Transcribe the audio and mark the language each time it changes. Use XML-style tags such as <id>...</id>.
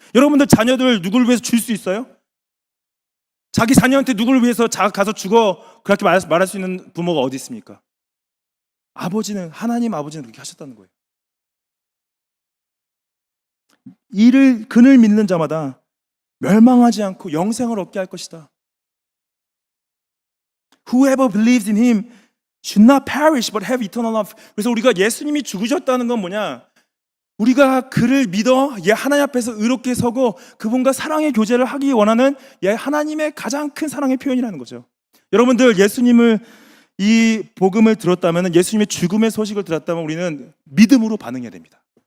<ko>여러분들 자녀들 누구를 위해서 줄 수 있어요? 자기 자녀한테 누구를 위해서 가서 죽어 그렇게 말할 수 있는 부모가 어디 있습니까? 하나님 아버지는 그렇게 하셨다는 거예요. 그를 믿는 자마다 멸망하지 않고 영생을 얻게 할 것이다.</ko> <en>Whoever believes in him should not perish but have eternal life.</en> <ko>그래서 우리가 예수님이 죽으셨다는 건 뭐냐? 우리가 그를 믿어 하나님 앞에서 의롭게 서고 그분과 사랑의 교제를 하기 원하는 하나님의 가장 큰 사랑의 표현이라는 거죠. 여러분들 예수님을 이 복음을 들었다면, 예수님의 죽음의 소식을 들었다면 우리는 믿음으로 반응해야 됩니다.</ko>